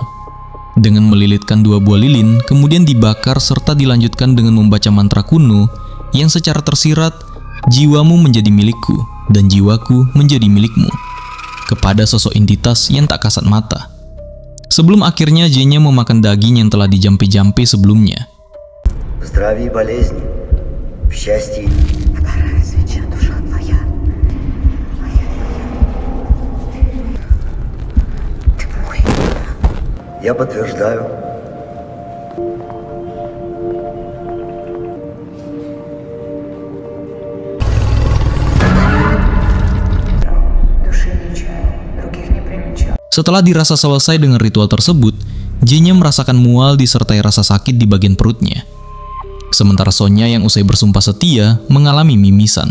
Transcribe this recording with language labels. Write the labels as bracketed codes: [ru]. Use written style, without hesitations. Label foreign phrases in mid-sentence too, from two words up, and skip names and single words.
[id] Dengan melilitkan 2 buah lilin, kemudian dibakar serta dilanjutkan dengan membaca mantra kuno yang secara tersirat, jiwamu menjadi milikku dan jiwaku menjadi milikmu, kepada sosok entitas yang tak kasat mata. Sebelum akhirnya Zenya memakan daging yang telah dijampi-jampi sebelumnya. [ru] В здравии и болезни, в счастье. Вторая свеча, душа твоя. Моя твоя. Ты мой. Я подтверждаю. Души не чаю, других не примечаю. [id] Setelah dirasa selesai dengan ritual tersebut, Zenya merasakan mual disertai rasa sakit di bagian perutnya. Sementara Sonya yang usai bersumpah setia mengalami mimisan.